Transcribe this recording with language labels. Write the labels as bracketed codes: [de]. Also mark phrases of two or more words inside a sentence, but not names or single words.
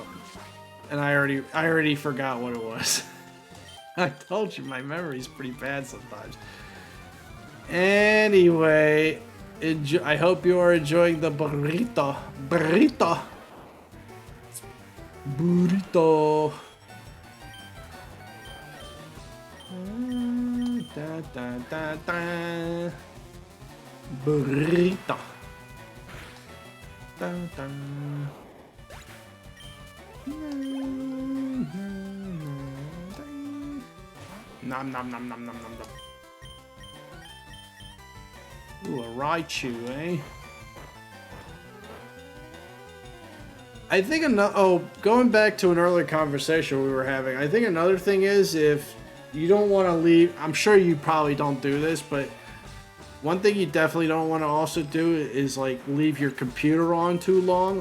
[en] And I already forgot what it was. I told you my memory's pretty bad sometimes. Anyway, I hope you are enjoying the burrito. Burrito. Burrito. Da, da, da, da. Burrito. Da, da. Nom nom nom nom nom nom nom. Ooh, a Raichu, eh? I think going back to an earlier conversation we were having, I think another thing is if you don't want to leave, I'm sure you probably don't do this, but one thing you definitely don't want to also do is like leave your computer on too long.